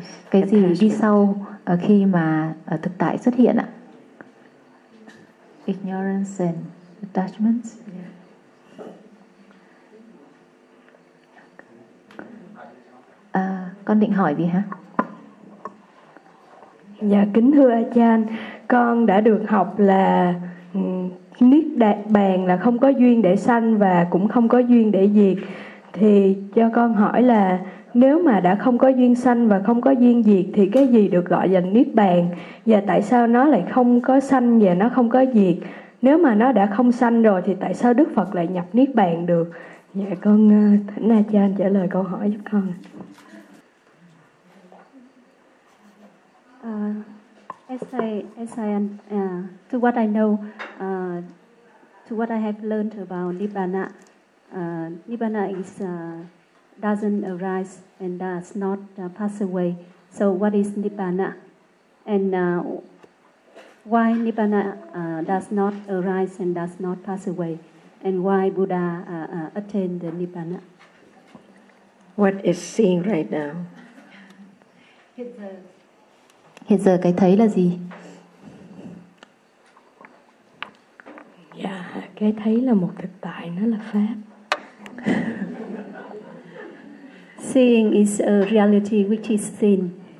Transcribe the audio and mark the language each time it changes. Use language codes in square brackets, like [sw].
[vi] Cái gì đi sau khi mà thực tại xuất hiện ạ? [en] Ignorance and attachments. [vi] Con định hỏi gì hả? Dạ kính thưa A Chan, con đã được học là niết bàn là không có duyên để sanh và cũng không có duyên để diệt. Thì cho con hỏi là nếu mà đã không có duyên sanh và không có duyên diệt thì cái gì được gọi là niết bàn, và tại sao nó lại không có sanh và nó không có diệt? Nếu mà nó đã không sanh rồi thì tại sao Đức Phật lại nhập niết bàn được? Dạ con thỉnh A Chan trả lời câu hỏi giúp con. [en] To what I know, to what I have learned about Nibbana, Nibbana is doesn't arise and does not pass away. So what is Nibbana? And why Nibbana does not arise and does not pass away? And why Buddha attained the Nibbana? What is seeing right now? [vi] Hiện giờ cái thấy là gì? Yeah, cái thấy là một thực tại, nó là pháp. [en] Seeing is a reality which is seen.